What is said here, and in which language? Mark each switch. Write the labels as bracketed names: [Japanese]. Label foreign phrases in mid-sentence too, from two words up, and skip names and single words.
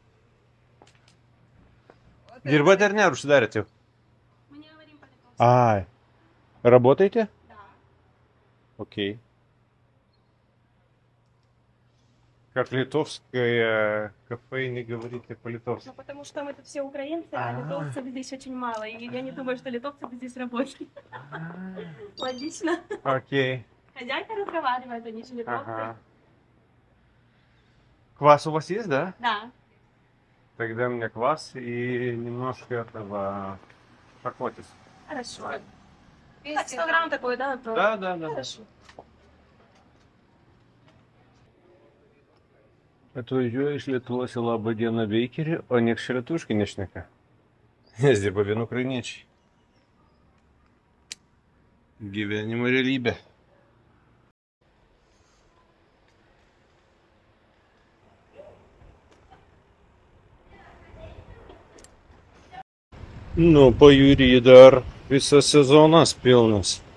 [Lithuanian] Dirbat ar ne, ar užsidarėt jau? [Russian] Ай. Работаете? Да. Окей. Как литовское кафе, не говорите по-литовски. Ну, потому что мы тут все украинцы, а литовцев здесь очень мало. И я не думаю, что литовцы здесь работают. Логично. Окей. Хозяйка разговаривает, они же литовцы. Ага. Квас у вас есть, да? Да. Тогда мне квас и немножко этого шакотис. Хорошо. Так, 100 грамм такой, да? Да. Хорошо. [Lithuanian] Atvažiuoju iš Lietuvos į Labą dieną Beikerį, o nieks čia lietuviškai nešneka. Nes dirba vien ukrainiečiai. Gyvenimo realybė. Nu, pajūry dar visas sezonas pilnas.